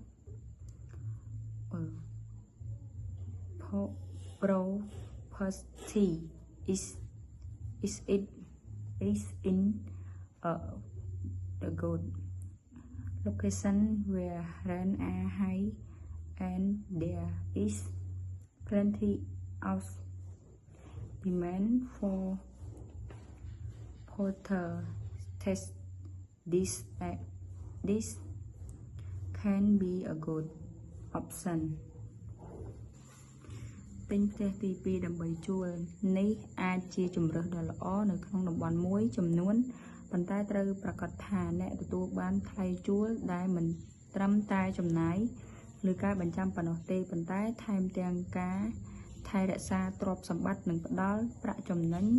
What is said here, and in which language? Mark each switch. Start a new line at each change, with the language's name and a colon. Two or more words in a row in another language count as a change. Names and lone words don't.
English: property is in a good location where rent are high and there is plenty of demand for test this can be a good option.
Khmer: ទិញផ្ទះទី2ដើម្បីជួលនេះអាចជាជម្រើសដ៏ល្អនៅក្នុងតំបន់មួយចំនួនប៉ុន្តែត្រូវប្រាកដថាអ្នកទទួលបានថ្លៃជួលដែលមិនត្រឹ មតែចំណាយលើការបញ្ចាំប៉ុណ្ណោះទេប៉ុន្តែថែមទាំងការថែរក្សាទ្រព្យសម្បត្តិនិងផ្ដល់ប្រាក់ចំណេញ